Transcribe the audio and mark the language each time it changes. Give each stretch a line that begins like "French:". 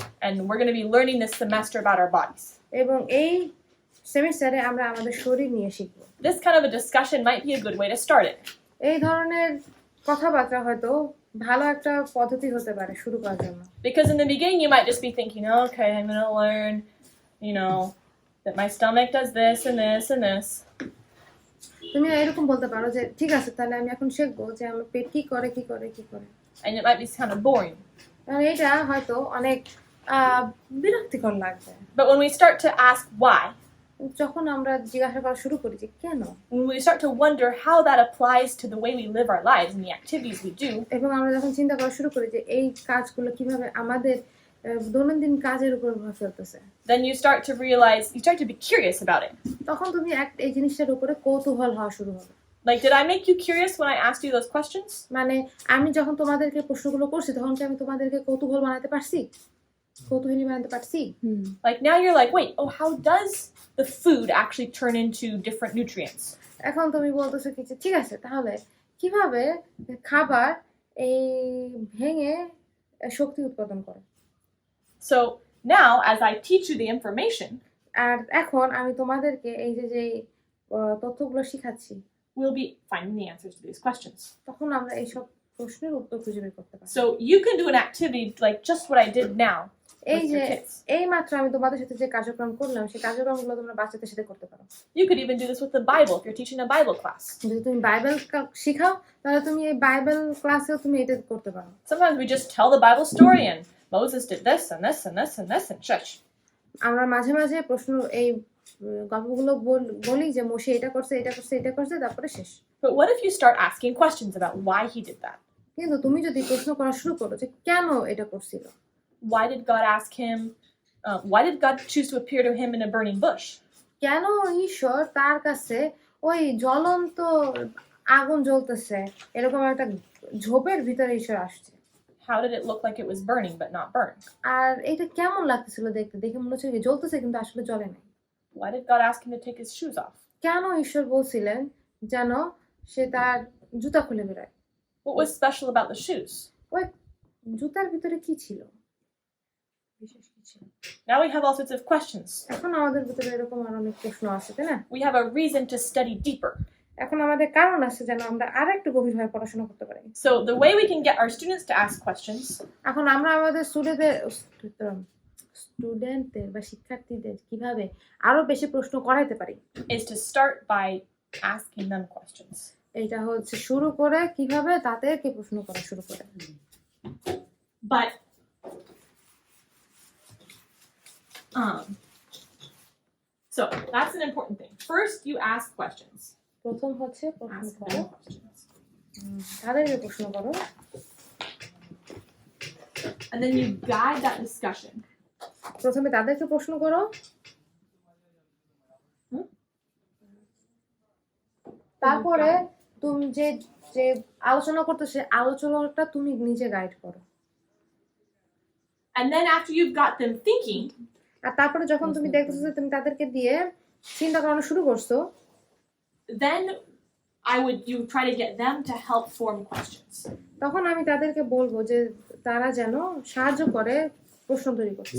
English: And we're going to be learning this semester about our bodies.
Bangla: এবং এই সেমিস্টারে আমরা আমাদের শরীর নিয়ে শিখবো।
English: This kind of a discussion might be a good way to start it.
Bangla: এই ধরনের কথাবার্তা হয়তো ভালো একটা পদ্ধতি হতে পারে শুরু করার জন্য।
English: Because in the beginning you might just be thinking, okay, I'm going to learn, that my stomach does this and this and this.
Bangla: তুমি এরকম বলতে পারো যে ঠিক আছে, তাহলে আমি এখন শিখবো যে আমার পেট কি করে কি করে কি করে।
English: And it might be kind of boring.
Bangla: আর এটা হয়তো অনেক বিরক্তিকর লাগবে।
English: But when we start to ask why,
Bangla: যখন আমরা জিজ্ঞাসা করা শুরু করি যে কেন,
English: when we start to wonder how that applies to the way we live our lives and the activities we do,
Bangla: এবং আমরা যখন চিন্তা করা শুরু করি যে এই কাজগুলো কিভাবে আমাদের দৈনন্দিন কাজের উপর প্রভাব ফেলতেছে,
English: then you start to be curious about it.
Bangla: তখন তুমি এই জিনিসটার উপরে কৌতূহল হওয়া শুরু হবে।
English: Like, did I make you curious when I asked you those questions?
Bangla: মানে আমি যখন তোমাদেরকে প্রশ্নগুলো করছি তখন কি আমি তোমাদেরকে কৌতূহল বানাতে পারছি? কৌতূহলী বানাতে পারছি?
English: Like now you're like, wait, oh, how does the food actually turn into different nutrients?
Bangla: এখন তুমি বলতেছো কি যে, ঠিক আছে তাহলে কিভাবে খাবার এই ভেঙে শক্তি উৎপাদন করে?
English: So now, as I teach you the information,
Bangla: আর এখন আমি তোমাদেরকে এই যে তথ্যগুলো শিখাচ্ছি,
English: we'll be finding the answers to these questions.
Bangla: তখন আমরা এইসব প্রশ্নের উত্তর খুঁজে বের করতে পারি।
English: So you can do an activity like just what I did now
Bangla: এই
English: with
Bangla: যে
English: your kids.
Bangla: এই মাত্র আমি তোমাদের সাথে যে কার্যক্রম করলাম সেই কার্যক্রমগুলো তোমরা বাচ্চাদের সাথে করতে পারো।
English: You could even do this with the Bible if you're teaching a Bible class.
Bangla: যদি তুমি বাইবেল শিখাও তাহলে তুমি এই বাইবেল ক্লাসেও তুমি এটা করতে পারো।
English: Sometimes we just tell the Bible story and Moses did this and this and this and this and shush.
Bangla: আমরা মাঝে মাঝে প্রশ্ন এই গল্পগুলো বলি যে মোশে এটা করছে এটা করছে এটা করছে তারপরে শেষ।
English: But what if you start asking questions about why he did that?
Bangla: কিন্তু তুমি যদি প্রশ্ন করা শুরু করো যে কেন এটা করছিল,
English: Why did God ask him? Why did God choose to appear to him in a burning bush?
Bangla: কেন ঈশ্বর তার কাছে ওই জ্বলন্ত আগুন জ্বলতেছে এরকম একটা ঝোপের ভিতরে ঈশ্বর আসছে,
English: How did it look like it was burning but not burned?
Bangla: আর এটা কেমন লাগতেছিল দেখতে, দেখে মনে হচ্ছে যে জ্বলতেছে কিন্তু আসলে জ্বলে নাই।
English: Why did God ask him to take his shoes off?
Bangla: কেন ঈশ্বর বলছিলেন যেন সে তার জুতা খুলে বেরোয়?
English: What was special about the shoes?
Bangla: ওই জুতার ভিতরে কি ছিল, বিশেষ কি ছিল?
English: Now we have all sorts of questions.
Bangla: এখন আমাদের ভিতরে এরকম আর অনেক প্রশ্ন আছে, তাই না?
English: We have a reason to study deeper.
Bangla: এখন আমাদের কারণ আছে যেন আমরা আর একটু গভীরভাবে পড়াশোনা করতে পারি।
English: So the way we can get our students to ask questions
Bangla: এখন আমরা আমাদের স্টুডেন্টদের বা শিক্ষার্থীদের কিভাবে আরো বেশি প্রশ্ন করাইতে পারি,
English: is to start by asking them questions.
Bangla: এটা হচ্ছে শুরু করে কিভাবে তাদেরকে প্রশ্ন করা শুরু করে।
English: But so that's an important thing. First, you ask questions.
Bangla: প্রথম হচ্ছে প্রশ্ন
English: Ask
Bangla: করো,
English: them questions.
Bangla: তাদেরকে প্রশ্ন করো,
English: And then you guide that discussion.
Bangla: প্রথমে তাদেরকে প্রশ্ন করো, তারপরে তুমি যে যে আলোচনা করতেছে আলোচনাটা তুমি নিজে গাইড করো,
English: And then after you've got them thinking,
Bangla: আর তারপরে যখন তুমি দেখতেছো যে তুমি তাদেরকে দিয়ে চিন্তা করানো শুরু করছো,
English: then you try to get them to help form questions.
Bangla: তখন আমি তাদেরকে বলবো যে তারা যেন সাহায্য করে প্রশ্ন তৈরি করতে।